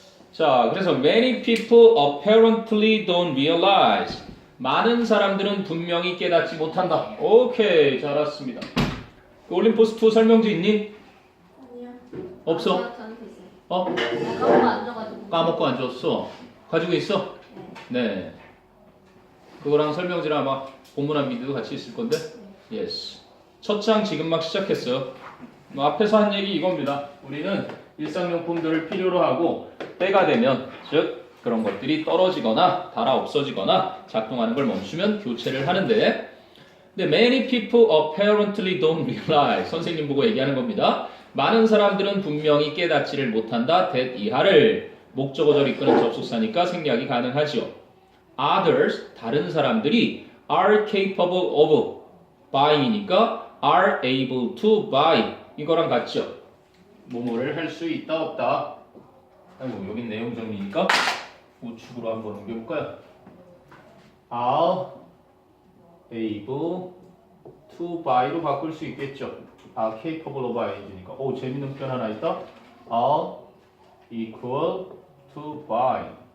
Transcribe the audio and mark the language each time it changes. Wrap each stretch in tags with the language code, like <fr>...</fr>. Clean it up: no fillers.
<ko>자, 그래서</ko> <en>many people apparently don't realize.</en> <ko>많은 사람들은 분명히 깨닫지 못한다. 오케이, 잘 알았습니다. 올림포스 2 설명지 있니? 아니요. 없어? 저한테 있어요. 까먹고 안 줘가지고. 까먹고 안 줬어. 가지고 있어? 네. 그거랑 설명지랑 아마 본문한 미드도 같이 있을 건데. 예스. 첫 장 지금 막 시작했어요. 앞에서 한 얘기 이겁니다. 우리는 일상용품들을 필요로 하고 때가 되면 즉 그런 것들이 떨어지거나 닳아 없어지거나 작동하는 걸 멈추면 교체를 하는데 근데</ko> <en>many people apparently don't realize</en> <ko>선생님 보고 얘기하는 겁니다. 많은 사람들은 분명히 깨닫지를 못한다. that 이하를 목적어절 이끄는 접속사니까 생략이 가능하죠.</ko> <en>Others</en> <ko>다른 사람들이</ko> <en>are capable of buying이니까 are able to buy</en> <ko>이거랑 같죠. 뭐뭐를 할 수 있다 없다. 아이고 여긴 내용 정리니까 우측으로 한번 옮겨볼까요?</ko> <en>are able to buy</en> <ko>로 바꿀 수 있겠죠.</ko> <en>are capable of buying</en> <ko>이니까 오 재밌는 표현 하나 있다.</ko> <en>are equal to buy.</en>